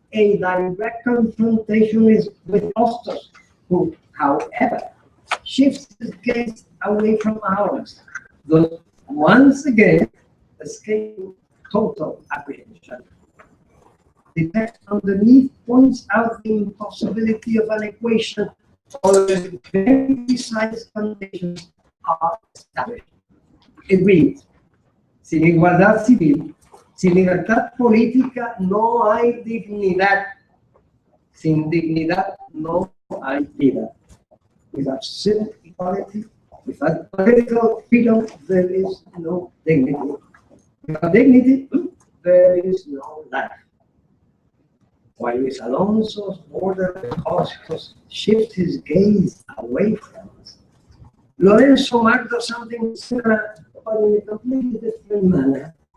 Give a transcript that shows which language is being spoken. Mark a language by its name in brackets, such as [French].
[English] A direct confrontation is with Hostos, who, however, shifts his gaze away from ours, thus once again escaping total apprehension. The text underneath points out the impossibility of an equation or the very precise conditions are established. [Spanish] It reads, sin igualdad civil, sin libertad política no hay dignidad. Sin dignidad no hay vida. [English] Without civil equality, without political freedom, there is no dignity. Without dignity, there is no life. While Luis Alonso's border Hostos shifts his gaze away from us, Lorenzo Marc does something similar, but in a completely different manner.